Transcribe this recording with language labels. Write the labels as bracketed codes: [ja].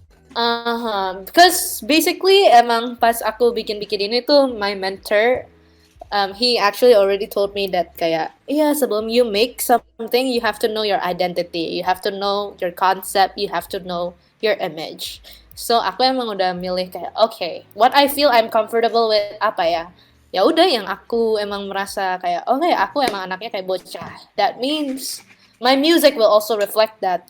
[en] Because basically [id] emang pas aku bikin ini tuh [en] my mentor, he actually already told me that [id] kayak, sebelum [en] you make something, you have to know your identity, you have to know your concept, you have to know your image. So [id] aku emang udah milih kayak, [en] okay, what I feel I'm comfortable with [id] apa ya? Ya udah yang aku emang merasa kayak, aku emang anaknya kayak bocah. [en] That means my music will also reflect that.